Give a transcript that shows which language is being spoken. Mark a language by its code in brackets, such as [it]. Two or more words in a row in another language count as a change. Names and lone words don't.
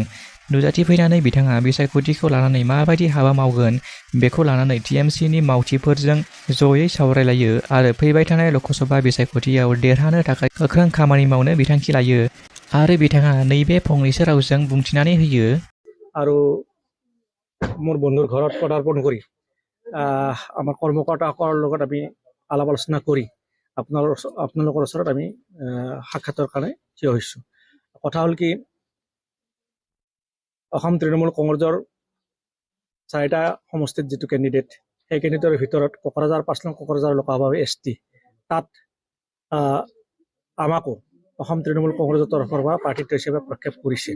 [brx] नुजाथिफैनानै बिथाङा बिसायख'थिखौ लानानै माबायदि हाबा मावगोन बेखौ लानानै टिएमसिनि मावथिफोरजों जयै सावरायलायो आरो फैबाय थानाय ल'कसभा बिसायख'थियाव देरहानो थाखाय गोख्रों खामानि मावनो बिथांखि लायो। आरो बिथाङा नैबे फंनैसो रावजों बुंथिनानै होयो। [as] আৰু মোৰ বন্ধুৰ ঘৰত পদাৰ্পণ কৰি আমাৰ কৰ্মকৰ্তাসকলৰ লগত আমি আলাপ আলোচনা কৰি আপোনালোকৰ ওচৰত আমি সাক্ষাতৰ কাৰণে থিয় হৈছোঁ। কথা হ'ল কি, অসম তৃণমূল কংগ্ৰেছৰ 4টা সমষ্টিত যিটো কেণ্ডিডেট, সেই কেণ্ডিডেটৰ ভিতৰত কোকৰাঝাৰ 5 নং কোকৰাঝাৰ লোকসভা এছটি, তাত আমাকো অসম তৃণমূল কংগ্ৰেছৰ তৰফৰ পৰা প্ৰাৰ্থিত্ব হিচাপে প্ৰক্ষেপ কৰিছে।